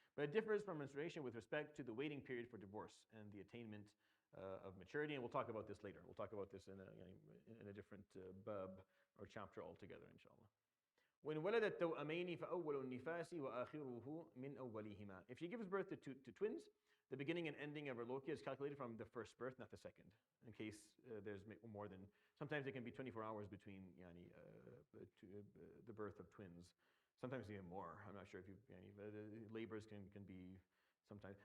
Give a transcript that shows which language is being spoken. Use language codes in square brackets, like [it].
[en] But it differs from menstruation with respect to the waiting period for divorce and the attainment of maturity. And we'll talk about this later. We'll talk about this in a different bab or chapter altogether, inshallah. [ar] وإن ولدت توأمين فأول النفاس وآخره من أولهما. [en] If she gives birth to twins, the beginning and ending of her lokia is calculated from the first birth, not the second. In case there's more than, sometimes it can be 24 hours between the birth of twins. Sometimes even more. I'm not sure if labors can be sometimes.